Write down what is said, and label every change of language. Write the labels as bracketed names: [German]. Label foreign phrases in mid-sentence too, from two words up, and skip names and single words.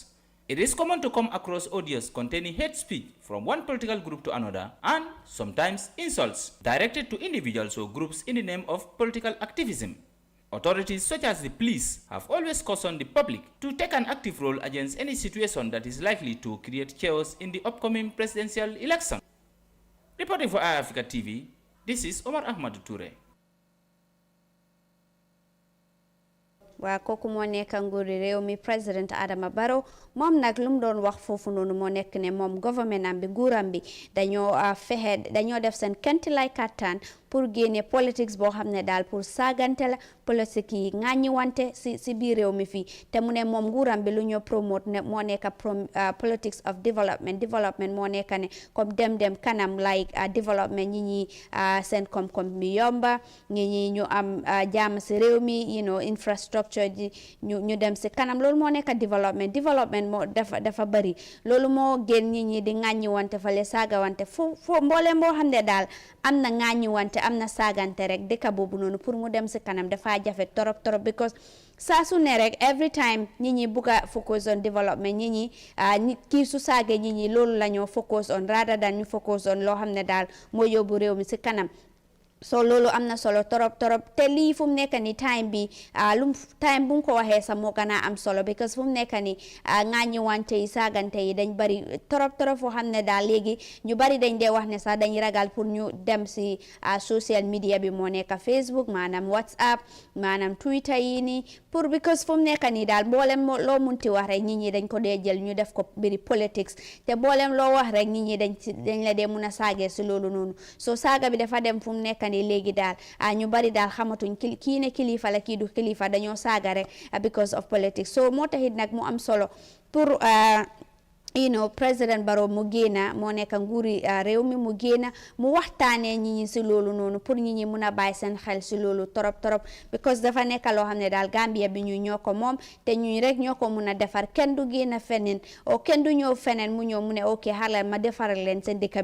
[English] It is common to come across audios containing hate speech from one political group to another and sometimes insults directed to individuals or groups in the name of political activism. Authorities such as the police have always cautioned the public to take an active role against any situation that is likely to create chaos in the upcoming presidential election. Reporting for iAfrica TV, this is Omar Ahmad Toure. [Wolof] waa kooku moo nekk nguuri réew mi président Adama Barrow moom nag lu mu doon wax foofu noonu moo nekk ne moom gouvernement am bi nguuram bi dañoo def seen kenti lay kattan pour génne politics boo xam ne daal pour saagante la politique yi ŋàññi wante si biir réew mi fii te mu ne moom nguuram bi lu ñoo promote ne moo nekk [English] politics of development [Wolof] moo nekk ne comme dem kanam like development ñi seen koom-koom mi yomba ñi ñu am jàmm si réew mi infrastructure ñu dem si kanam loolu moo nekk development moo dafa bari loolu moo gën ñi di ŋàññi wante fale saaga wante fo mbooleem boo xam ne daal am na ŋàññi wante am na saagante rek dëkk boobu noonu pour mu dem si kanam dafa jafe torop because saa su ne rek [English] every time [Wolof] ñi bugg a [English] focus on development [Wolof] ñi kii su saage ñi loolu la ñoo [English] focus on rather than [Wolof] ñu [English] focus on [Wolof] loo xam ne daal moo yóbbu réew mi si kanam so loolu am na solo torop te lii fu mu nekk ni time bi time bu ko waxee sax moo gën a am solo because fu mu nekk ni ŋàññi wante yi saagante yi dañ bari torop foo xam ne daal léegi ñu bari dañ dee wax ne sax dañ ragal pour ñu dem si [English] social media [Wolof] bi moo nekk Facebook maanaam WhatsApp maanaam Twitter yi nii pour because fu mu nekk ni daal mboolem loo munti wax rek nit ñi dañ ko dee jël ñu def ko biri politics te mboolem loo wax rek nit ñi dañ la dee mun a saagee si loolu noonu so saaga bi dafa dem fu mu nekk ni léegi daal ñu bari daal xamatuñ kii ne kilifa la kii du kilifa dañoo saaga rek [English] because of politics [Wolof] so moo taxit nag mu am solo pour président Barrow mu génna moo nekk nguuri réew mi mu génna mu waxtaanee ñi si loolu noonu pour ñi mun a bàyyi seen xel si loolu torop because dafa nekk loo xam ne daal Gambia bi ñu ñoo ko moom te ñu rek ñoo ko mun a defar kenn du génna feneen o kenn du ñëw feneen mu ñëw mu ne ok xalal ma defaral leen seen dëkk